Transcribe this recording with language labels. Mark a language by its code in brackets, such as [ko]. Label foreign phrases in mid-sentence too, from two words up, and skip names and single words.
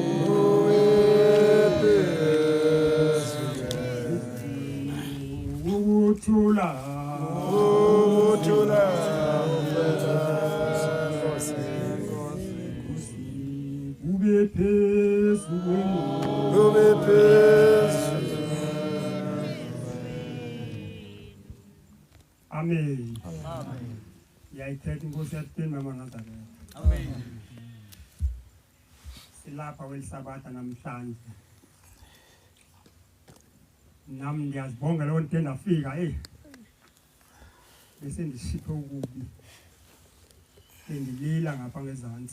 [xh] ukuthula ube phezulu Amen. Yayithetha inkosi yathini mama Nazareth. Amen. Silapha kwelisabatha namhlanje. Nami ndiyazibonga loo nto ndafika bese ndishiphe ukubi. Ndilila ngapha ngezantsi.